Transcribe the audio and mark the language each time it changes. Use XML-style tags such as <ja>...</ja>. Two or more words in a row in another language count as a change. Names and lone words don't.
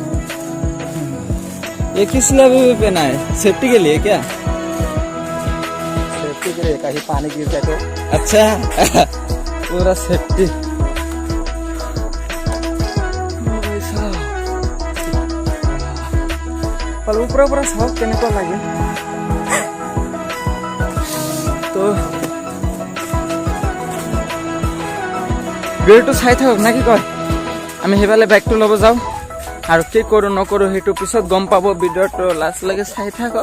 <hi>ये किस लिए भी पहना है? सेफ्टी के लिए क्या? सेफ्टी के लिए, कहीं पानी गिर जाए तो। अच्छा पूरा सेफ्टी। पूरा सब</hi> <as>কেনেকুৱা লাগে। তো ভিডিওটো চাই থাকক না কি কয়? আমি সেইফালে বাইকটো ল'ব যাওঁ আৰু কি কৰোঁ নকৰোঁ সেইটো পিছত গম পাব। ভিডিওটো লাষ্টলৈকে চাই থাকক।</as>